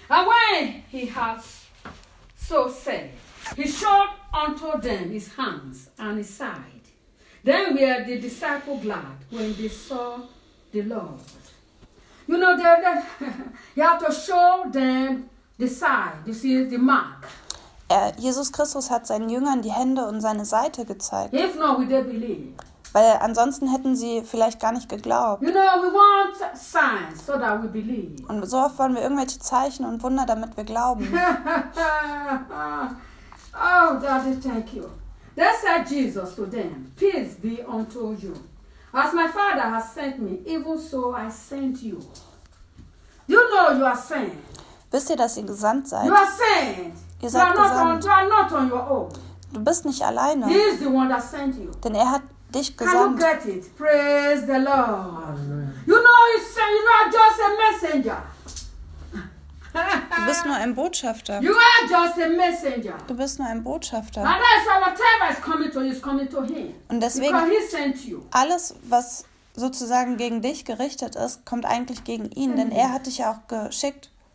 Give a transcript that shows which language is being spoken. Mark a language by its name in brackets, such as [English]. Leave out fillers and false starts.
[English] And when he had so said, he showed unto them his hands and his side. Then were the disciples glad when they saw the Lord. You know, you have to show them the side. You see the mark. [German] Jesus Christus hat seinen Jüngern die Hände und seine Seite gezeigt. [English] If not, we don't believe. [German] Weil ansonsten hätten sie vielleicht gar nicht geglaubt. [English] You know, we want signs so that we believe. [German] Und so oft wollen wir irgendwelche Zeichen und Wunder, damit wir glauben. [English] Oh, Daddy, thank you. They said Jesus to them, peace be unto you. As my Father has sent me, even so I sent you. You know you are sent. [German] Wisst ihr, dass ihr gesandt seid? [English] You are sent. [German] Ihr seid gesandt. [English] You are not on your own. [German] Du bist nicht alleine. [English] He is the one that sent you. [German] Denn er hat dich gesandt. [English] Can you get it? Praise the Lord. You know, you are just a messenger. [German] Du bist nur ein Botschafter. [English] You are just a messenger. [German] Du bist nur ein Botschafter. [English] And that's why whatever is coming to you is coming to him. [German] Und deswegen, [English] because he sent you. [German] Alles, was sozusagen gegen dich gerichtet ist, kommt eigentlich gegen ihn, denn er hat dich ja auch geschickt.